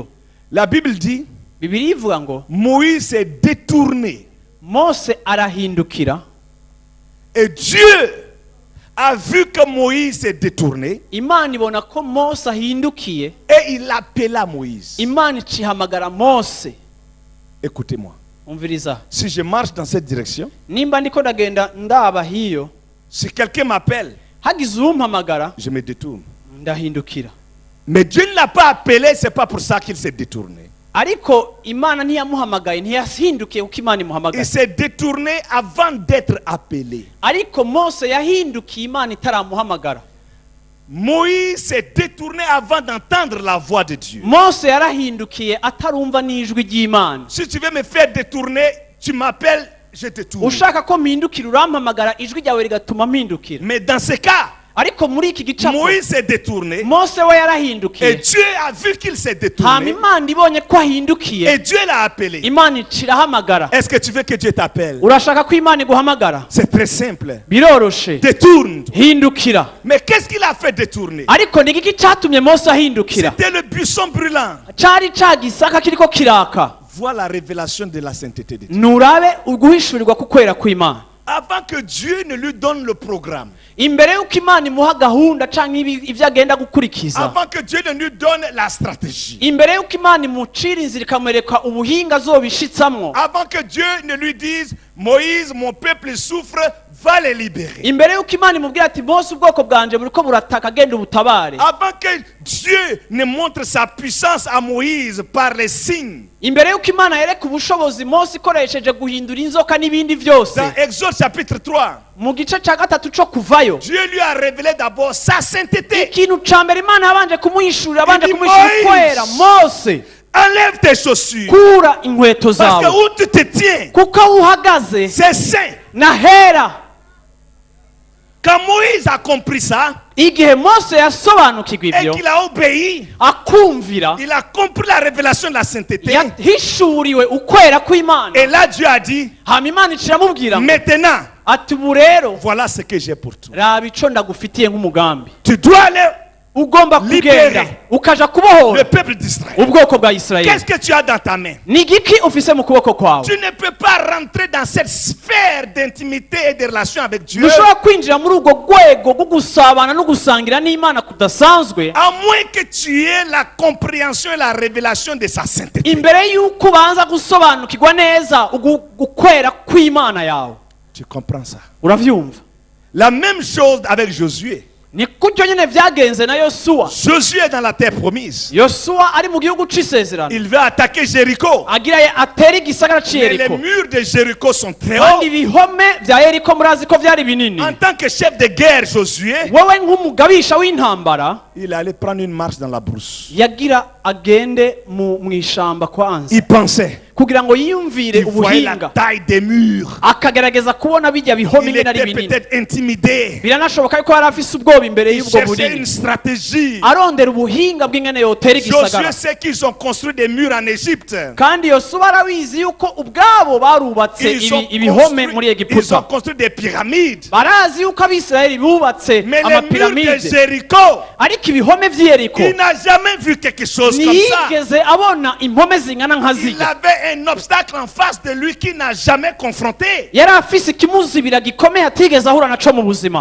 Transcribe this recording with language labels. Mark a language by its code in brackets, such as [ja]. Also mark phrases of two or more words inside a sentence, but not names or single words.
[fr] La Bible dit, [rn] Bibiliya ivuga ngo [fr] Moïse s'est détourné [rn] Mose arahindukira, [fr] et Dieu a vu que Moïse s'est détourné [rn] imana ibona ko Mose ahindukiye, [fr] et il appela Moïse. [rn] imana icihamagara Mose. [fr] Écoutez-moi, [rn] Umviriza, [fr] si je marche dans cette direction, [rn] nimba ndiko ndagenda ndaba hiyo, [fr] si quelqu'un m'appelle, [rn] hagize umpamagara [fr] je me détourne. [rn] ndahindukira. [fr] Mais Dieu ne l'a pas appelé, c'est pas pour ça qu'il s'est détourné. [rn] ariko imana ntiyamuhamagaye, ntiyahindukiye kuko imana [fr] Il [rn] imuhamagaye, [fr] s'est détourné avant d'être appelé. [rn] ariko Mose yahindukiye imana itaramuhamagara. [fr] Moïse s'est détourné avant d'entendre la voix de Dieu. [rn] Mose yarahindukiye atarumva n'ijwi ry'imana. [fr] Si tu veux me faire détourner, tu m'appelles, je te tourne. [rn] ushaka ko mpindukira urampamagara, ijwi ryawe rigatuma mpindukira. [fr] Mais dans ce cas, [rn] ariko muri iki gicapo [fr] Moïse s'est détourné [rn] Mose we [fr] et [rn] yarahindukiye, [fr] Dieu a vu qu'il s'est [rn] hama [fr] détourné [rn] imana ibonye ko ahindukiye, [fr] et Dieu l'a appelé. [rn] imana icirahamagara. [fr] Est-ce que tu veux que Dieu t'appelle? [rn] urashaka ko imana iguhamagara? [fr] C'est très simple. [rn] biroroshe, [fr] Détourne. [rn] hindukira. [fr] Mais qu'est-ce qu'il a fait détourner? [rn] ariko ni iki cyatumye Mose ahindukira? [fr] C'était le buisson brûlant. [rn] cyari ca gisaka kiriko kiraka. [fr] voir la révélation de la sainteté de Dieu. [rn] nurabe uguhishurirwa kukwera kw'Imana. [fr] Avant que Dieu ne lui donne le programme, [rn] Imbere y'uko Imana imuha gahunda canke ibyo agenda gukurikiza, [fr] avant que Dieu ne lui donne la stratégie, [rn] imbere y'uko Imana imucira inzira ikamwereka ubuhinga azobishitsamwo, [fr] avant que Dieu ne lui dise Moïse, mon peuple souffre, va les libérer, [rn] imbere y'uko Imana imubwira ati Mose ubwoko bwanje buriko burataka genda ubutabare, [fr] avant que Dieu ne montre sa puissance à Moïse par les signes. [rn] imbere y'uko Imana yereka ubushobozi Mose ikoresheje guhindura inzoka n'ibindi byose, [fr] Dans Exode chapitre 3, [rn] mu gice cya gatatu cyo kuvayo, [fr] Dieu lui a révélé d'abord sa sainteté. [rn] ikintu ca mbere Imana yabanje kumuhishurira, abanje Idi kumuhishurira [fr] Moïse. [rn] kwera. Mose, [fr] Enlève tes chaussures, [rn] kura inkweto [fr] parce que [rn] zawe [fr] où tu te tiens, [rn] kuko aho uhagaze [fr] c'est saint. [rn] nahera. [fr] Quand Moïse a compris ça [rn] Igihe Mose yasobanukirwa [fr] et [rn] ibyo [fr] qu'il a obéi, [rn] akumvira, [fr] il a compris la révélation de la sainteté. [rn] yahishuriwe ukwera kw'Imana. [fr] Et là, Dieu a dit, [rn] hama Imana iramubwira ngo, [fr] maintenant, [rn] ati ubu rero [fr] voilà ce que j'ai pour toi. [rn] raba ico ndagufitiye nk'umugambi. [fr] Tu dois aller [rn] Ugomba [fr] Libere. [rn] kugenda ukaja [fr] le [rn] kubohora [fr] peuple d'Israël. [rn] ubwoko bwa Isirayeli. [fr] Qu'est-ce que tu as dans ta main? [rn] Ni igiki ufise mu kuboko kwawe? [fr] Tu ne peux pas rentrer dans cette sphère d'intimité et de relation avec Dieu, [rn] ntushobora kwinjira muri urwo rwego rwo gusabana no gusangira n'Imana kudasanzwe [fr] à moins que tu aies la compréhension et la révélation de sa sainteté. [rn] imbere y'uko ubanza gusobanukirwa neza gukwera kw'Imana yawe. [fr] Tu comprends ça? [rn] Uravyumva? [fr] La même chose avec Josué. [rn] Ni kutyo nyene vyagenze na Yosuwa. [fr] Josué est dans la terre promise. [rn] Yosuwa ari mu gihugu c'isezerano, [fr] Il veut attaquer Jéricho. [rn] agira atera igisagara [fr] Mais les [rn] c'Yeriko, [fr] murs de Jéricho sont très [rn] kandi [fr] hauts. [rn] ibihome vya Yeriko murazi ko vyari binini. [fr] En tant que chef de guerre, Josué, [rn] Wewe nk'umugabisha w'intambara, [fr] il allait prendre une marche dans la brousse. [rn] yagira agende mw'ishamba kwanza [fr] Il pensait. [rn] kugira ngo yiyumvire [fr] Il voyait la [rn] ubuhinga, [fr] taille des murs. [rn] akagerageza kubona bijya bihome [fr] Il [rn] ingene ari [fr] était [rn] binini. [fr] peut-être intimidé. [rn] Biranashoboka yuko yari afise ubwoba imbere [fr] Il [rn] y'ubwo [fr] cherchait une [rn] bunini, [fr] stratégie. [rn] arondera ubuhinga bw'ingene yotera [fr] Josué [rn] igisagara. [fr] sait qu'ils ont construit des murs en Égypte. [rn] Kandi Yosuwa arabizi yuko ubwabo barubatse ibihome muri [fr] ils ont [rn] Egiputa. [fr] construit des pyramides. [rn] Barazi yuko Abisirayeli bubatse [fr] Mais les murs de [rn] amapiramide, [fr] Jéricho, [rn] ariko ibihome vy'Yeriko [fr] il n'a jamais vu quelque chose comme ça. [rn] ntiyigeze abona impome zingana nka [fr] Il [rn] zirya. [fr] avait un obstacle en face de lui qu'il n'a jamais confronté. [rn] Yari afise ikimuzibira gikomeye atigeze ahura naco mu buzima.